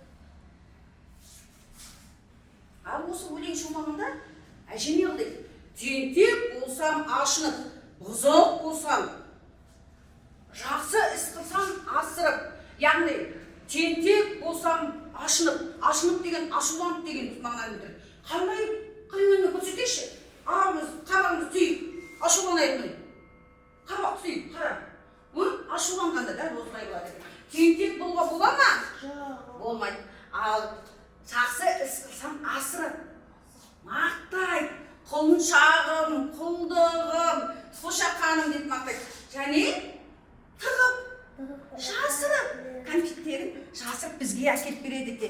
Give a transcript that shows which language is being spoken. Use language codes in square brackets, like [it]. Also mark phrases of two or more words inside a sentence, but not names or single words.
[kk] Ал осы өлең шумағында әже не қылды? Тентек болсам ашынып, бұзық болсам, жақсы іс қылсам асырып. Яғни тентек болсам ашынып, ашынып деген ашуланып деген мағынаны білдіреді. Қандай қимылмен көрсетейікші? Ağımız, qabağımız tüyüp, aşulanayıq mı? Qabaq tüyüp, qara. Aşulanğanda da osılay болады. Тентек болуға бола ма? Болмайды. Ал жақсы іс қылсам асырып, мақтайды, құлыншағым, құлдығым, қошақаным деп мақтайды. Және тығып, жасырып, кәмпиттерін жасырып бізге әкеліп береді екен.